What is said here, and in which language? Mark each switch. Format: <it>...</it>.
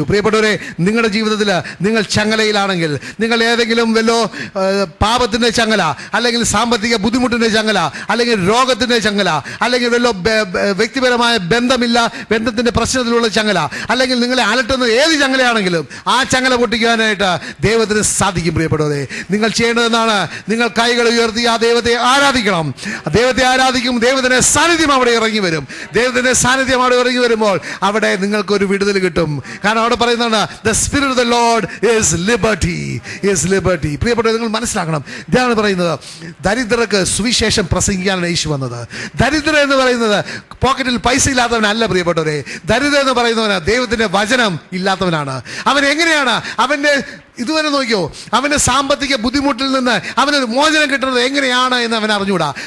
<ml>പ്രിയപ്പെട്ടവരെ, നിങ്ങളുടെ ജീവിതത്തിൽ നിങ്ങൾ ചങ്ങലയിലാണെങ്കിൽ, നിങ്ങൾ ഏതെങ്കിലും വല്ലോ പാപത്തിന്റെ ചങ്ങല, അല്ലെങ്കിൽ സാമ്പത്തിക ബുദ്ധിമുട്ടിന്റെ ചങ്ങല, അല്ലെങ്കിൽ രോഗത്തിന്റെ ചങ്ങല, അല്ലെങ്കിൽ വല്ലോ വ്യക്തിപരമായ ബന്ധത്തിന്റെ പ്രശ്നത്തിലുള്ള ചങ്ങല, അല്ലെങ്കിൽ നിങ്ങളെ അലട്ടുന്ന ഏത് ചങ്ങലയാണെങ്കിലും ആ ചങ്ങല പൊട്ടിക്കാനായിട്ട് ദൈവത്തിന് സാധിക്കും. പ്രിയപ്പെട്ടവരെ, നിങ്ങൾ ചെയ്യേണ്ടതെന്നാണ്, നിങ്ങൾ കൈകൾ ഉയർത്തി ആ ദൈവത്തെ ആരാധിക്കണം. ദൈവത്തെ ആരാധിക്കും, ദൈവത്തിന്റെ സാന്നിധ്യം അവിടെ ഇറങ്ങി വരും. ദൈവത്തിന്റെ സാന്നിധ്യം അവിടെ ഇറങ്ങി വരുമ്പോൾ അവിടെ നിങ്ങൾക്ക് ഒരു വിടുതൽ കിട്ടും. കാരണം അവിടെ പറയുന്നതാണ്,</ml> <en>the spirit of the Lord is liberty.</en> <ml>പ്രിയപ്പെട്ടവർ, നിങ്ങൾ മനസ്സിലാക്കണം, ഇതാണ് പറയുന്നത്, ദരിദ്രർക്ക് സുവിശേഷം പ്രസംഗിക്കാനാണ് യേശു വന്നത്. ദരിദ്രൻ എന്ന് പറയുന്നത് പോക്കറ്റിൽ പൈസ ഇല്ലാത്തവനല്ല പ്രിയപ്പെട്ടവരെ. ദരിദ്രൻ എന്ന് പറയുന്നവന് ദൈവത്തിന്റെ വചനം ഇല്ലാത്തവനാണ്. അവൻ എങ്ങനെയാണ്? അവന്റെ ഇതുവരെ നോക്കിയോ, അവൻ്റെ സാമ്പത്തിക ബുദ്ധിമുട്ടിൽ നിന്ന് അവനൊരു മോചനം കിട്ടുന്നത് എങ്ങനെയാണ് എന്ന് അവൻ അറിഞ്ഞൂടാ.</ml>